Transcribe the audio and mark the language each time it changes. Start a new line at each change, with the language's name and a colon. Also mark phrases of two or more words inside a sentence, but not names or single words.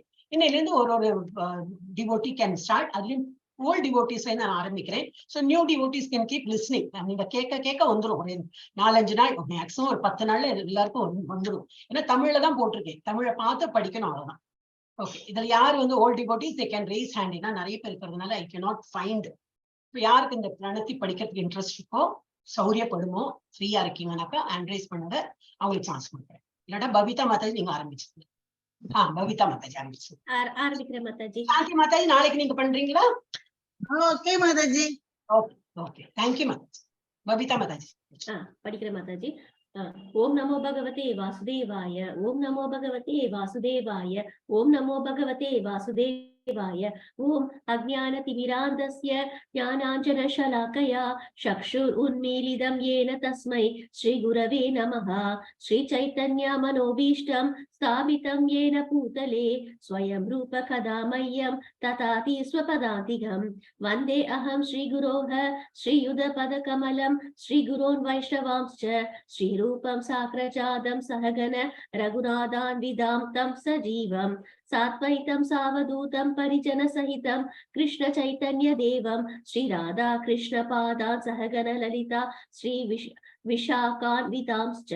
Tamil: இன்னையில இருந்து ஒரு
English: devotee can start.
Tamil: அதுலயும்
English: old devotees
Tamil: நான் ஆரம்பிக்கிறேன்.
English: so new devotees can keep listening.
Tamil: நீங்க கேட்க வந்துடும். ஒரு 4-5 நாள், மேக்ஸிமம் ஒரு 10 நாள்ல எல்லாருக்கும் வந்துடும். ஏன்னா தமிழ்ல தான் போட்டிருக்கேன். தமிழை பார்த்து படிக்கணும், அவ்வளவுதான். ஓகே, இதுல யார் வந்து
English: old devotees they can raise hand.
Tamil: ஏன்னா நிறைய பேர் இருக்கிறதுனால
English: I can not find.
Tamil: இப்போ யாருக்கு இந்த பிரணத்தி படிக்கிறதுக்கு இன்ட்ரெஸ்ட் இருக்கோ, சௌரியப்படுமோ, ஃப்ரீயா இருக்கீங்கன்னாக்கா
English: hand raise
Tamil: பண்ணுங்க, அவங்களுக்கு சான்ஸ் கொடுக்குறேன். இல்லாட்டா பவிதா மாதாஜி நீங்க ஆரம்பிச்சுங்க. பவிதா மாதாஜி ஆரம்பிக்கிறேன் மாதாஜி. சாந்தி மாதாஜி நாளைக்கு நீங்க பண்றீங்களா? ஓகே மாதாஜி. ஓகே ஓகே, தேங்க்யூ மாதாஜி. பவிதா மாதாஜி படிக்கிறேன் மாதாஜி.
Sanskrit: ॐ नमो भगवते वासुदेवाय, ॐ नमो भगवते वासुदेवाय, ॐ नमो भगवते वासुदेवाय. ॐ अज्ञानतिमिरान्धस्य ज्ञानाञ्जनशलाकया चक्षुरुन्मीलितं येन तस्मै श्रीगुरवे नमः. श्रीचैतन्यमनोभीष्टं स्थापितं येन भूतले स्वयं रूप कदा मह्यं तथाति स्वपदान्तिकं वन्दे अहं श्रीगुरोः श्रीयुधपदकमलं श्रीगुरोन् वैष्णवांश्च श्रीरूपं साग्रजातं सहगण रघुनाथान्विदां तं सजीवं सात्वैतं सावधूतं परिजन सहितं कृष्ण चैतन्य देवं श्री राधा कृष्ण पादान् सहगण ललिता श्री विशाखान्वितांश्च.